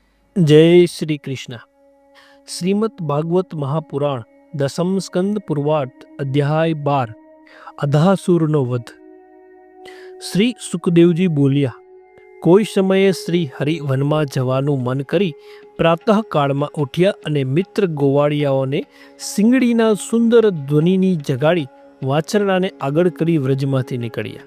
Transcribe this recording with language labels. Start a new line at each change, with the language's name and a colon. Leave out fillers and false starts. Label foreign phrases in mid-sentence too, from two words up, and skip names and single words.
Hindi: जय श्री कृष्ण। श्रीमद् भागवत महापुराण दसम स्कंद पूर्वार्थ अध्याय 12
Gujarati: અધાસુરનો વધ। શ્રી સુખદેવજી બોલ્યા, કોઈ સમયે શ્રી હરિ વનમાં જવાનું મન કરી પ્રાતઃકાળમાં ઉઠ્યા અને મિત્ર ગોવાળિયાઓને સિંગડીના સુંદર ધ્વનિની જગાડી વાછરડાને આગળ કરી વ્રજમાંથી નીકળ્યા।